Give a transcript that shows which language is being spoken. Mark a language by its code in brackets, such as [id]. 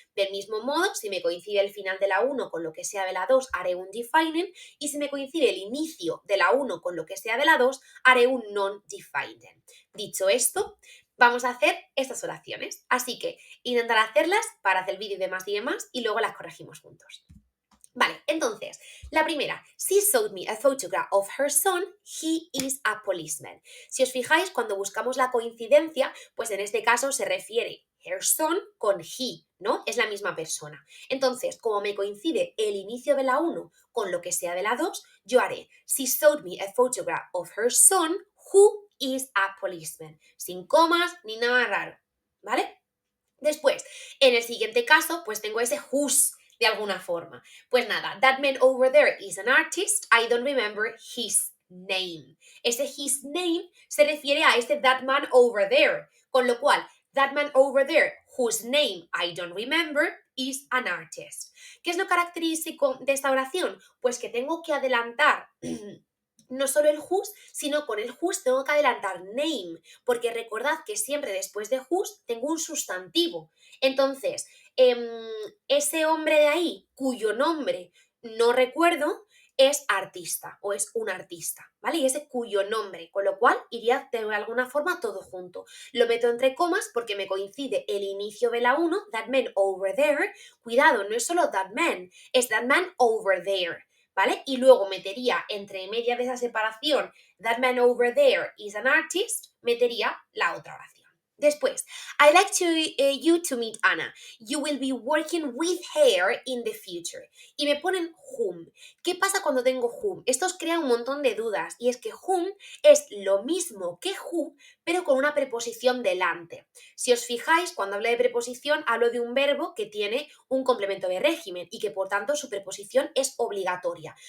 [es] Del mismo modo, si me coincide el final de la 1 con lo que sea de la 2, haré un defining, y si me coincide el inicio de la 1 con lo que sea de la 2, haré un non-defining. Dicho esto, vamos a hacer estas oraciones. Así que intentar hacerlas para hacer el vídeo y demás y luego las corregimos juntos. Vale, entonces, la primera, [en] she showed me a photograph of her son, he is a policeman. [es] Si os fijáis, cuando buscamos la coincidencia, pues en este caso se refiere [en] her son [es] con he, ¿no? Es la misma persona. Entonces, como me coincide el inicio de la 1 con lo que sea de la 2, yo haré, [en] she showed me a photograph of her son, who is a policeman. [es] Sin comas ni nada raro, ¿vale? Después, en el siguiente caso, pues tengo ese whose de alguna forma. Pues nada, [en] that man over there is an artist, I don't remember his name. [es] Ese [en] his name [es] se refiere a este [en] that man over there, [es] con lo cual, [en] that man over there, whose name I don't remember, is an artist. [es] ¿Qué es lo característico de esta oración? Pues que tengo que adelantar no solo el whose, sino con el whose tengo que adelantar name, porque recordad que siempre después de whose tengo un sustantivo. Entonces, ese hombre de ahí, cuyo nombre no recuerdo, es artista o es un artista, ¿vale? Y ese cuyo nombre, con lo cual iría de alguna forma todo junto. Lo meto entre comas porque me coincide el inicio de la 1, [en] that man over there. [es] Cuidado, no es solo [en] that man, es that man over there. ¿Vale? [es] Y luego metería entre media de esa separación, [en] that man over there is an artist, [es] metería la otra oración. Después, [en] I like you to meet Anna. You will be working with her in the future. [es] Y me ponen whom. ¿Qué pasa cuando tengo whom? Esto os crea un montón de dudas. Y es que whom es lo mismo que who, pero con una preposición delante. Si os fijáis, cuando hablo de preposición, hablo de un verbo que tiene un complemento de régimen y que por tanto su preposición es obligatoria.